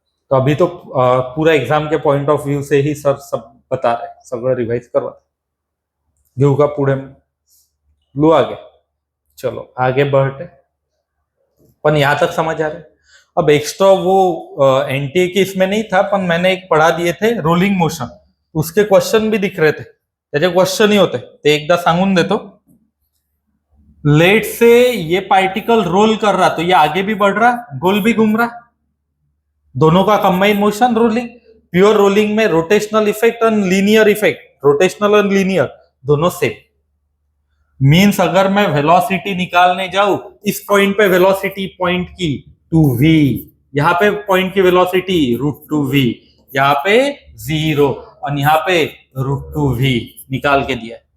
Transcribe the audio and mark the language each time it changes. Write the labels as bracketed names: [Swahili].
[Hindi] तो अभी तो पूरा एग्जाम के पॉइंट ऑफ व्यू से ही सर सब बता रहे, [Marathi] सगळं रिवाइज करवा. घेऊ का पुढे? [Hindi] लू आगे. चलो आगे बढ़ते. पण यहां तक समझ आ रहे. अब एक्स्ट्रा वो एनटीए की इसमें नहीं था, पण मैंने एक पढ़ा दिए थे रोलिंग मोशन. उसके क्वेश्चन भी दिख रहे थे. [Marathi] त्याचे क्वेश्चन ही होते ते एकदा सांगून देतो. [Hindi] लेट से ये पार्टिकल रोल कर रहा तो ये आगे भी बढ़ रहा, गोल भी घूम रहा, दोनों का combine motion rolling. Pure rolling में रोटेशनल इफेक्ट और लीनियर इफेक्ट, रोटेशनल और लीनियर दोनों सेम। मींस अगर मैं वेलोसिटी निकालने जाऊं, इस पॉइंट पे वेलोसिटी पॉइंट की 2v, यहाँ पे पॉइंट की वेलोसिटी √2v, यहाँ पे 0 और यहाँ पे √2v निकाल के दिया।